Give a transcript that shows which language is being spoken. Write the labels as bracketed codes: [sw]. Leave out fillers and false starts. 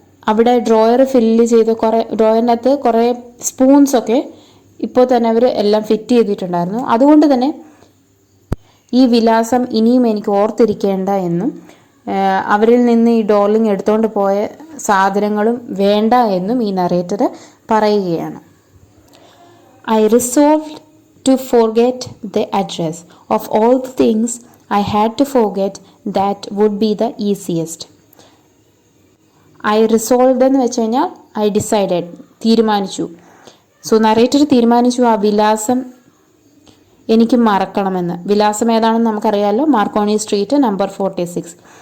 [ml] അവിടെ drawer fill ചെയ്ത് ഡ്രോയറിനകത്ത് കുറേ സ്പൂൺസൊക്കെ ഇപ്പോൾ തന്നെ അവർ എല്ലാം ഫിറ്റ് ചെയ്തിട്ടുണ്ടായിരുന്നു. അതുകൊണ്ട് തന്നെ ഈ വിലാസം ഇനിയും എനിക്ക് ഓർത്തിരിക്കേണ്ട എന്നും അവരിൽ നിന്ന് ഈ ഡോർലിംഗ് എടുത്തുകൊണ്ട് പോയ സാധനങ്ങളും വേണ്ട എന്നും ഈ നറേറ്റർ പറയുകയാണ്. [en] I resolved to forget the address. Of all the things I had to forget, that would be the easiest. I resolved [ml] എന്ന് വെച്ച് കഴിഞ്ഞാൽ [en] I decided, [ml] തീരുമാനിച്ചു. സോ നറേറ്റർ തീരുമാനിച്ചു ആ വിലാസം എനിക്ക് മറക്കണമെന്ന്. വിലാസം ഏതാണെന്ന് നമുക്കറിയാമല്ലോ, മാർക്കോണി സ്ട്രീറ്റ് നമ്പർ 46.